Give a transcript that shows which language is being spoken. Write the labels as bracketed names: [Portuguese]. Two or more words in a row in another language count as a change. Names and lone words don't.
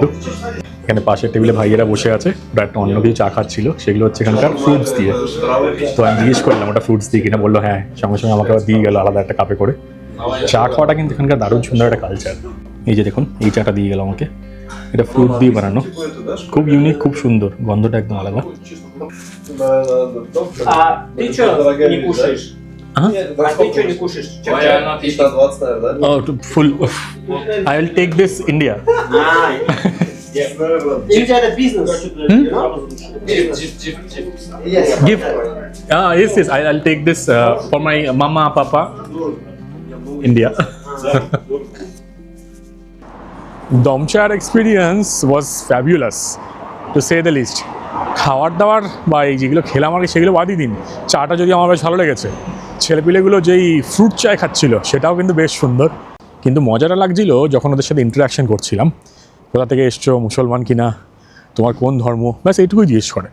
[Bangla] এখানে পাশের টেবিলে ভাইয়েরা বসে আছে, ওরা একটা অন্য কিছু চা খাচ্ছিল, সেগুলো হচ্ছে এখানকার ফ্রুটস দিয়ে। তো আমি জিজ্ঞেস করলাম ওটা ফ্রুটস দিয়ে কিনা, বললো হ্যাঁ, সঙ্গে সঙ্গে আমাকে আবার দিয়ে গেল আলাদা একটা কাপে করে। চা খাওয়াটা কিন্তু এখানকার দারুণ সুন্দর একটা কালচার। এই যে দেখুন, এই চাটা দিয়ে গেল আমাকে, এটা ফ্রুট দিয়ে বানানো, খুব ইউনিক, খুব সুন্দর, গন্ধটা একদম আলাদা। [Russian] Ты что не кушаешь? Ага. А ты что не кушаешь? [English] Oh, full. I will take this India. India the business. Gift. Yes, yes. I'll take this for my mama, papa, India. Domchar experience was fabulous, to say the least. [Bangla] খাবার দাবার বা এই যেগুলো খেলাম আর কি, সেগুলো বাদই দিন, চাটা যদি আমার বেশ ভালো লেগেছে। ছেলেপিলেগুলো যেই ফ্রুট চায় খাচ্ছিল সেটাও কিন্তু বেশ সুন্দর। কিন্তু মজাটা লাগছিল যখন ওদের সাথে ইন্টারাকশন করছিলাম, কোথা থেকে এসছো, মুসলমান কিনা, তোমার কোন ধর্ম, ব্যাস এইটুকুই জিজ্ঞেস করে।